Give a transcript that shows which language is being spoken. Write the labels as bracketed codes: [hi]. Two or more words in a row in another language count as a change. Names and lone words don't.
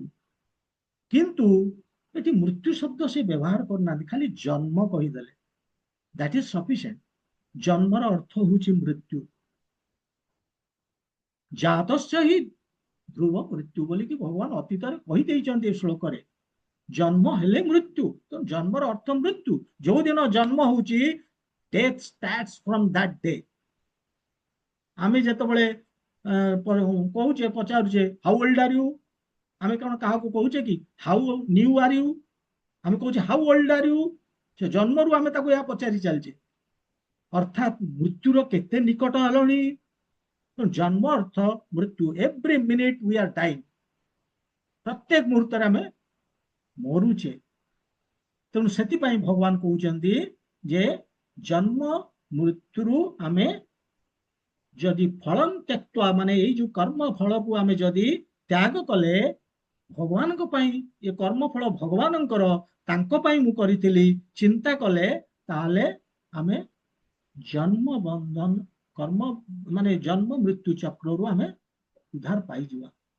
[or] କିନ୍ତୁ ଏଠି ମୃତ୍ୟୁ ଶବ୍ଦ ସେ ବ୍ୟବହାର କରୁନାହାନ୍ତି, ଖାଲି ଜନ୍ମ କହିଦେଲେ, [en] that is sufficient. [or] ଜନ୍ମର ଅର୍ଥ ହଉଛି ମୃତ୍ୟୁ। [sa] जातस्य हि ध्रुव मृत्यु [or] ବୋଲିକି ଭଗବାନ ଅତୀତରେ କହିଦେଇଛନ୍ତି ଏ ଶ୍ଲୋକରେ। ଜନ୍ମ ହେଲେ ମୃତ୍ୟୁ, ତ ଜନ୍ମର ଅର୍ଥ ମୃତ୍ୟୁ। ଯୋଉ ଦିନ ଜନ୍ମ ହଉଛି, [en] death starts from that day। [or] ଆମେ ଯେତେବେଳେ କହୁଛେ, ପଚାରୁଛେ [en] how old are you, [or] ଆମେ କଣ କାହାକୁ କହୁଛେ କି [en] how new are you? [or] ଆମେ କହୁଛେ [en] how old are you. [or] ସେ ଜନ୍ମରୁ ଆମେ ତାକୁ ଏହା ପଚାରି ଚାଲିଛେ, ଅର୍ଥାତ୍ ମୃତ୍ୟୁର କେତେ ନିକଟ ହେଲଣି। ଜନ୍ମ ଅର୍ଥ ମୃତ୍ୟୁ। [en] every minute we are dying. [or] ପ୍ରତ୍ୟେକ ମୁହୂର୍ତ୍ତରେ ଆମେ ମରୁଛେ। ତେଣୁ ସେଥିପାଇଁ ଭଗବାନ କହୁଛନ୍ତି ଯେ ଜନ୍ମ ମୃତ୍ୟୁରୁ ଆମେ ଯଦି [sa] फलं त्यक्त्वा, [or] ମାନେ ଏଇ ଯୋଉ କର୍ମ ଫଳକୁ ଆମେ ଯଦି ତ୍ୟାଗ କଲେ, ଭଗବାନଙ୍କ ପାଇଁ ଏ କର୍ମ ଫଳ ଭଗବାନଙ୍କର, ତାଙ୍କ ପାଇଁ ମୁଁ କରିଥିଲି, ଚିନ୍ତା କଲେ, ତାହେଲେ ଆମେ ଜନ୍ମ ବନ୍ଧନ କର୍ମ ମାନେ ଜନ୍ମ ମୃତ୍ୟୁ ଚକ୍ରରୁ ଆମେ ଉଦ୍ଧାର ପାଇଯିବା।